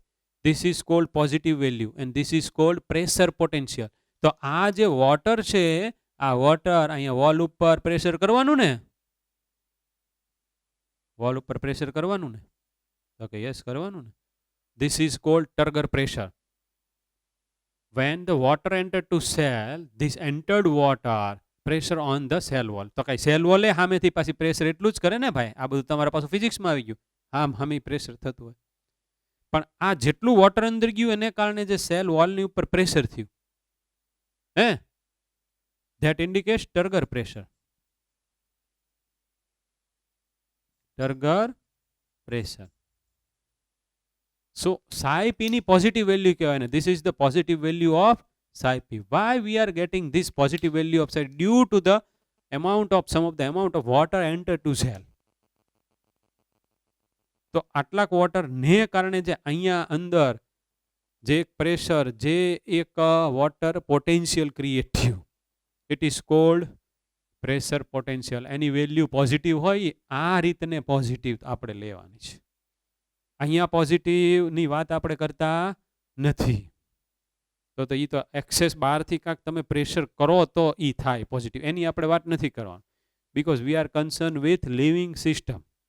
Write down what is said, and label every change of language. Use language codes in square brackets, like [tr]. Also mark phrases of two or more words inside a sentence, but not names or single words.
[en] This is called positive value and this is called pressure potential. [gu] તો આ જે વોટર છે, આ વોટર અહીંયા વોલ ઉપર પ્રેશર કરવાનું ને, વોલ ઉપર પ્રેશર કરવાનું ને, તો કે યસ કરવાનું ને, [en] this is called turgor pressure. when the water entered to cell, this entered water pressure on the cell wall, [gu] તો કઈ સેલ વોલે સામેથી પાછી પ્રેશર એટલું જ કરે ને ભાઈ, આ બધું તમારા પાછું ફિઝિક્સમાં આવી ગયું, હામી પ્રેશર થતું હોય, પણ આ જેટલું વોટર અંદર ગયું એને કારણે જે સેલ વોલની ઉપર પ્રેશર થયું, હે, [en] that indicates turgor pressure, turgor pressure. So psi p [gu] ની પોઝિટિવ વેલ્યુ કહેવાય ને, [en] this is the positive value of psi p. Why we are getting this positive value of psi? Due to the amount of some of the amount of water enter to cell. [gu] તો આટલાક વોટર ને કારણે જે અહીંયા અંદર જે એક પ્રેશર, જે એક [en] water potential [gu] ક્રિએટ થયું, [en] it is called pressure potential. [gu] એની વેલ્યુ પોઝિટિવ હોય આ રીતને પોઝિટિવ આપણે લેવાની છે, અહીંયા પોઝિટિવની વાત આપણે કરતા નથી, તો એ તો એક્સેસ બહારથી કાંઈક તમે પ્રેશર કરો તો એ થાય પોઝિટિવ, એની આપણે વાત નથી કરવાની, [en] because we are concern with living system.